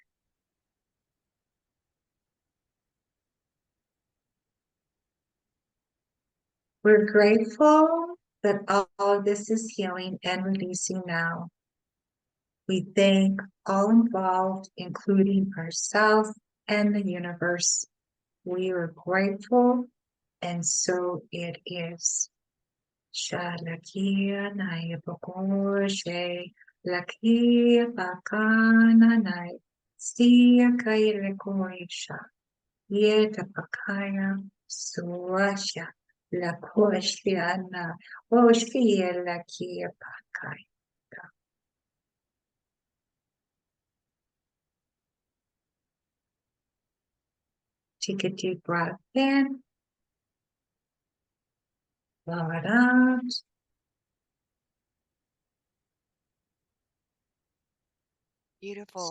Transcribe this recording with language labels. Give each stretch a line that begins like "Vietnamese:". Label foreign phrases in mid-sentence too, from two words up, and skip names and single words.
English: We're grateful that all of this is healing and releasing now. We thank all involved, including ourselves and the universe. We are grateful, and so it is. Shalakia naya bakoshe, lakia bakana nai, siya kaire koisha, yeta bakaya, suasha, la koshiana, oshia lakia bakaya. Take a deep breath in, blow it out. Beautiful.